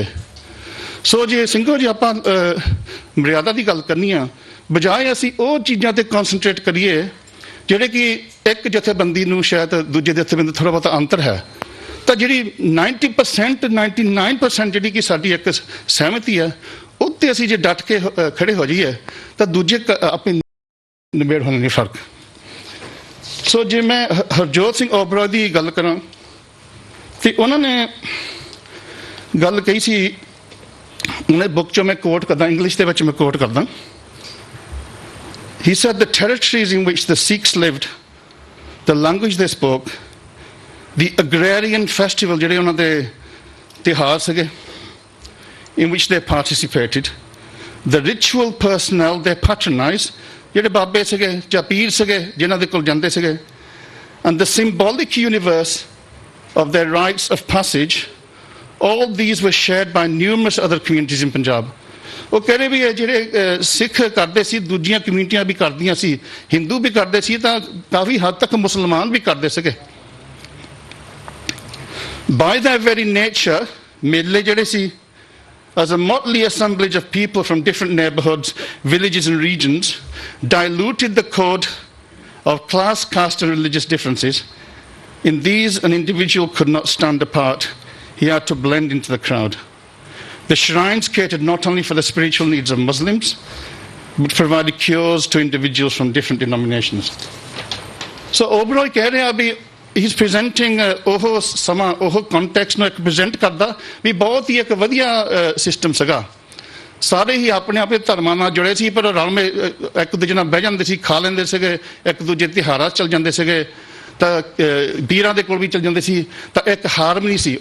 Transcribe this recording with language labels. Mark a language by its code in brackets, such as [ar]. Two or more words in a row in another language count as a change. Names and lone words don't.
[pa] ਸੋ ਜੇ ਸਿੰਘੋ ਜੀ ਆਪਾਂ ਮਰਿਆਦਾ ਦੀ ਗੱਲ ਕਰਨੀ ਆ, ਬਜਾਏ ਅਸੀਂ ਉਹ ਚੀਜ਼ਾਂ ਤੇ ਕਨਸਨਟ੍ਰੇਟ ਕਰੀਏ ਜਿਹੜੇ ਕਿ ਇੱਕ ਜਥੇਬੰਦੀ ਨੂੰ ਸ਼ਾਇਦ ਦੂਜੇ ਜਥੇਬੰਦੀ ਥੋੜ੍ਹਾ ਬਹੁਤਾ ਅੰਤਰ ਹੈ, ਤਾਂ ਜਿਹੜੀ 90% 99% ਜਿਹੜੀ ਕਿ ਸਾਡੀ ਇੱਕ ਸਹਿਮਤੀ ਹੈ, ਉੱਤੇ ਅਸੀਂ ਜੇ ਡਟ ਕੇ ਖੜੇ ਹੋ ਜਾਈਏ ਤਾਂ ਦੂਜੇ ਆਪਣੀ ਨਿਬੇੜ ਹੋਣੇ ਨਹੀਂ ਫਰਕ। ਸੋ ਜੇ ਮੈਂ ਹਰਜੋਤ ਸਿੰਘ ਓਬਰੋਏ ਦੀ ਗੱਲ ਕਰਾਂ ਤੇ ਉਹਨਾਂ ਨੇ ਗੱਲ ਕਹੀ ਸੀ, ਉਹਨੇ ਬੁੱਕ ਚੋਂ ਮੈਂ ਕੋਟ ਕਰਦਾ, ਇੰਗਲਿਸ਼ ਦੇ ਵਿੱਚ ਮੈਂ ਕੋਟ ਕਰਦਾ। [en] He said the territories in which the Sikhs lived, the language they spoke, the agrarian festival [pa] ਜਿਹੜੇ ਉਹਨਾਂ ਦੇ ਤਿਉਹਾਰ ਸੀਗੇ [en] in which they participated, the ritual personnel they patronized, [pa] ਜਿਹੜੇ ਬਾਬੇ ਸੀਗੇ ਜਾਂ ਪੀਰ ਸੀਗੇ ਜਿਨ੍ਹਾਂ ਦੇ ਕੋਲ ਜਾਂਦੇ ਸੀਗੇ, [en] and the symbolic universe of their rites of passage, all these were shared by numerous other communities in Punjab. [pa] ਉਹ ਕਹਿ ਰਹੇ ਵੀ ਇਹ ਜਿਹੜੇ ਸਿੱਖ ਕਰਦੇ ਸੀ, ਦੂਜੀਆਂ ਕਮਿਊਨਿਟੀਆਂ ਵੀ ਕਰਦੀਆਂ ਸੀ, ਹਿੰਦੂ ਵੀ ਕਰਦੇ ਸੀ, ਤਾਂ ਕਾਫੀ ਹੱਦ ਤੱਕ ਮੁਸਲਮਾਨ ਵੀ ਕਰਦੇ ਸੀਗੇ। [en] By their very nature, [pa] ਮੇਲੇ ਜਿਹੜੇ ਸੀ, [en] as a motley assemblage of people from different neighborhoods, villages and regions, diluted the code of class, caste and religious differences. In these, an individual could not stand apart. He had to blend into the crowd. The shrines catered not only for the spiritual needs of Muslims, but provided cures to individuals from different denominations. [pa] So Oberoi ਕਹਿ ਰਿਹਾ ਵੀ [en] he's presenting [pa] ਉਹ ਸਮਾਂ, ਉਹ context ਨੂੰ ਇੱਕ present ਕਰਦਾ ਵੀ ਬਹੁਤ ਹੀ ਇੱਕ ਵਧੀਆ ਸਿਸਟਮ ਸੀਗਾ। ਸਾਰੇ ਹੀ ਆਪਣੇ ਆਪਣੇ ਧਰਮਾਂ ਨਾਲ ਜੁੜੇ ਸੀ, ਪਰ ਰਲ ਇੱਕ ਦੂਜੇ ਨਾਲ ਬਹਿ ਜਾਂਦੇ ਸੀ, ਖਾ ਲੈਂਦੇ ਸੀਗੇ, ਇੱਕ ਦੂਜੇ ਤਿਉਹਾਰਾਂ 'ਚ ਚਲ ਜਾਂਦੇ ਸੀਗੇ, ਤਾਂ ਵੀਰਾਂ ਦੇ ਕੋਲ ਵੀ ਚਲ ਜਾਂਦੇ ਸੀ, ਤਾਂ ਇੱਕ ਹਾਰਮਨੀ ਸੀ।